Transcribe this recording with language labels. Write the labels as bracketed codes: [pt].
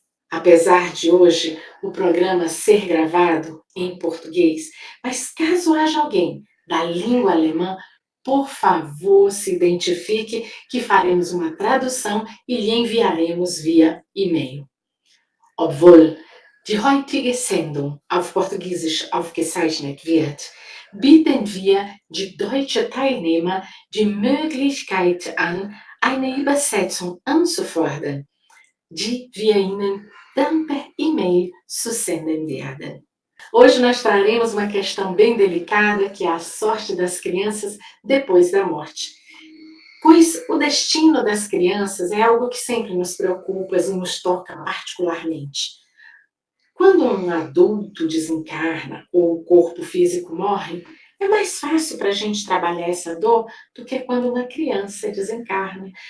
[pt] Apesar de hoje o programa ser gravado em português, mas caso haja alguém da língua alemã, por favor, se identifique que faremos uma tradução e lhe enviaremos via e-mail. [de] Obwohl die heutige Sendung auf Portugiesisch aufgezeichnet wird, bieten wir die deutschen Teilnehmer die Möglichkeit an, eine Übersetzung anzufordern, die wir Ihnen dann per e-mail zusenden werden. [pt] Hoje nós traremos uma questão bem delicada, que é a sorte das crianças depois da morte. Pois o destino das crianças é algo que sempre nos preocupa e nos toca particularmente. Quando um adulto desencarna ou o corpo físico morre, é mais fácil para a gente trabalhar essa dor do que quando uma criança desencarna.